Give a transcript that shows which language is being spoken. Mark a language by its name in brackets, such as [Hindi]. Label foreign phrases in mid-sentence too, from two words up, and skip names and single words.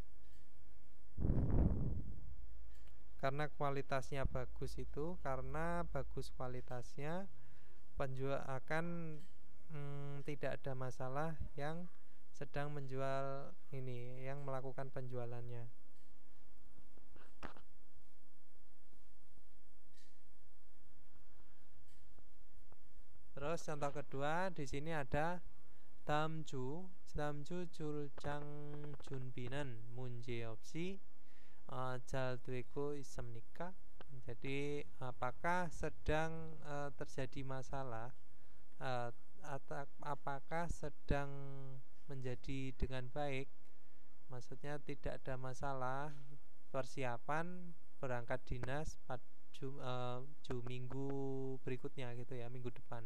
[Indonesian] Karena kualitasnya bagus, itu karena bagus kualitasnya penjual akan tidak ada masalah yang sedang menjual ini, yang melakukan penjualannya. Terus contoh kedua di sini ada [Korean] 다음 주 출장 준비는 문제 없이 잘 되고 있습니까? [Indonesian] Jadi apakah sedang terjadi masalah? Apakah sedang menjadi dengan baik? Maksudnya tidak ada masalah persiapan berangkat dinas pada minggu berikutnya gitu ya, minggu depan.